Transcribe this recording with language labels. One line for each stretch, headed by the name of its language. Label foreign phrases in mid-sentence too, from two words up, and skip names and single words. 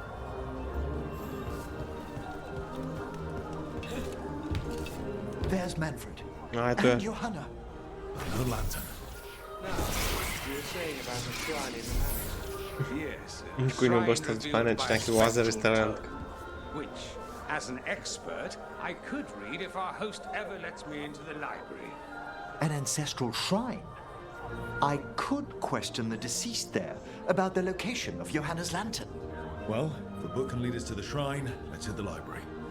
English: There's Manfred.
Bulgarian: Ето е.
English: And Johanna. Another lantern.
Bulgarian: Никой не обръща внимание, че някакви лазери стрелят.
English: Which, as an expert, I could read if our host ever lets me into the library. An ancestral shrine. I could question the deceased there about the location of Johanna's lantern. Well, if the book can lead us to the shrine, let's hit the library.